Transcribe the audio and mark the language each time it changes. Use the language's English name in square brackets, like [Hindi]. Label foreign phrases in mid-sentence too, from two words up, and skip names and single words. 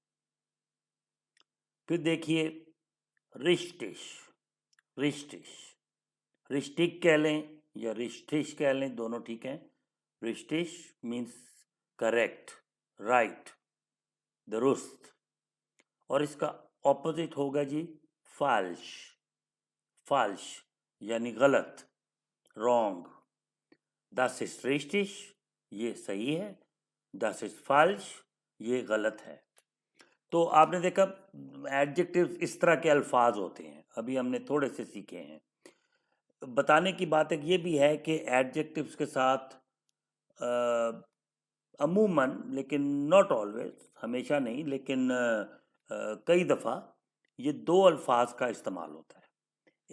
[Urdu] پھر دیکھیے رشٹش، رشٹش، رشٹک کہہ لیں یا رشٹش کہہ لیں، دونوں ٹھیک ہیں. [English] रिश्टिश means correct, right, दुरुस्त। [Urdu] اور اس کا آپوزٹ ہوگا جی فالش، فالش یعنی غلط، رانگ. [German] Das ist richtig, [Urdu] یہ صحیح ہے. [German] Das ist falsch, [Urdu] یہ غلط ہے. تو آپ نے دیکھا ایڈجیکٹوز اس طرح کے الفاظ ہوتے ہیں، ابھی ہم نے تھوڑے سے سیکھے ہیں. بتانے کی بات ایک یہ بھی ہے کہ ایڈجیکٹوز کے ساتھ عموماً، لیکن [English] not always, [Urdu] ہمیشہ نہیں، لیکن کئی دفعہ یہ دو الفاظ کا استعمال ہوتا ہے.